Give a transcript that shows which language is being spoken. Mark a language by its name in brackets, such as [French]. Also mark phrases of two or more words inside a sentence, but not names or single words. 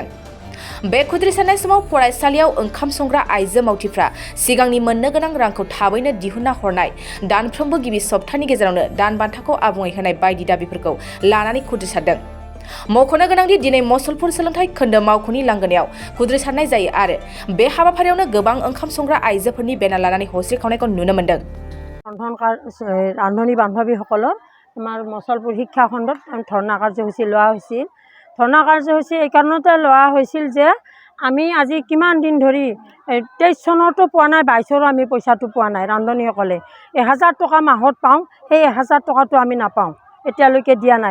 [Bodo] बे खुद्रिसारनाय समाव फरायसालियाव ओंखाम संग्रा आइजो मावथिफ्रा सिगांनि मोननो गोनां रांखौ थाबैनो दिहुनना हरनाय, दानफ्रोमबो गिबि सप्तानि गेजेरावनो दान बान्थाखौ आबुङै होनाय बायदि दाबिफोरखौ लानानै खुद्रिसारदों। मख'नो गोनांदि दिनै मुसलपुर सोलोंथाइ खोन्दो मावख'नि लांगोनायाव खुद्रिसारनाय जायो आरो बे हाबाफारियावनो गोबां ओंखाम संग्रा आइजोफोरनि बेनार लानानै हस्रिखावनायखौ नुनो मोन्दों। [Assamese] ৰান্ধনী বান্ধৱীসকলৰ আমাৰ মুছলপুৰ শিক্ষা খণ্ডত ধৰ্ণা কাৰ্যসূচী লোৱা হৈছিল। ধৰ্ণা কাৰ্যসূচী এই কাৰণতে লোৱা হৈছিল যে আমি আজি কিমান দিন ধৰি 23 চনতো পোৱা নাই, 22ৰো আমি পইচাটো পোৱা নাই। ৰান্ধনীসকলে 1000 টকা মাহত পাওঁ, সেই 1000 টকাটো আমি নাপাওঁ, এতিয়ালৈকে দিয়া নাই।